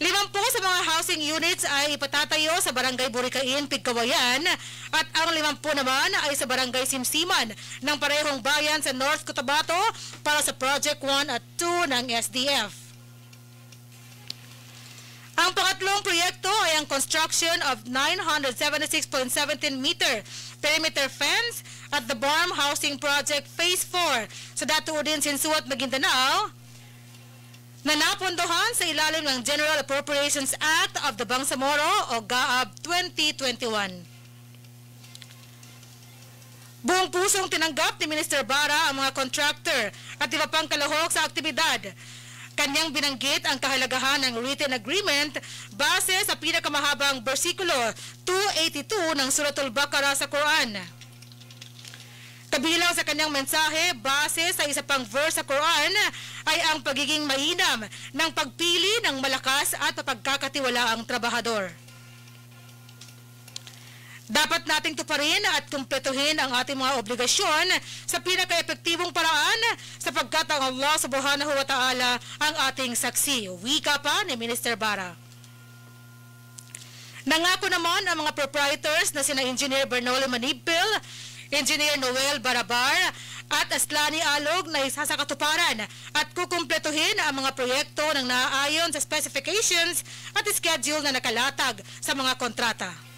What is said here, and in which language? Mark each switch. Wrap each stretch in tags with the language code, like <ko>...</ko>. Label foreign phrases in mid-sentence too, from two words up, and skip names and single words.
<tl>50 sa mga</tl> <en>housing units</en> <tl>ay ipatatayo sa Barangay Buricain, Pigkawayan at ang 50 naman ay sa Barangay Simsiman ng parehong bayan sa North Cotabato para sa Project 1 at 2 ng SDF. Ang pangatlong proyekto ay ang</tl> <en>construction of 976.17 meter perimeter fence at the BARM Housing Project Phase 4</en> <tl>sa Datuudin, Sinsuat, Maguindanao na napondohan sa ilalim ng General Appropriations Act of the Bangsamoro o GAAB 2021. Buong pusong tinanggap ni Minister Bara ang mga contractor at iba pang kalahok sa aktibidad. Kanyang binanggit ang kahalagahan ng</tl> <en>written agreement</en> <tl>base sa pinakamahabang bersikulo 282 ng Suratul Baqarah sa Quran. Kabilang sa kanyang mensahe, base sa isa pang verse sa Quran, ay ang pagiging mainam ng pagpili ng malakas at mapagkakatiwalaang trabahador. Dapat nating tuparin at kumpletuhin ang ating mga obligasyon sa pinaka-epektibong paraan sapagkat ang Allah</tl> <ar>سبحانه وتعالى</ar> <tl>ang ating saksi. Wika pa ni Minister Bara. Nangako naman ang mga proprietors na sina Engineer Bernolo Manipil, Engineer Noel Barabar at Aslani Alog na isa sa katuparan at kukumpletuhin ang mga proyekto ng naaayon sa specifications at schedule na nakalatag sa mga kontrata.</tl>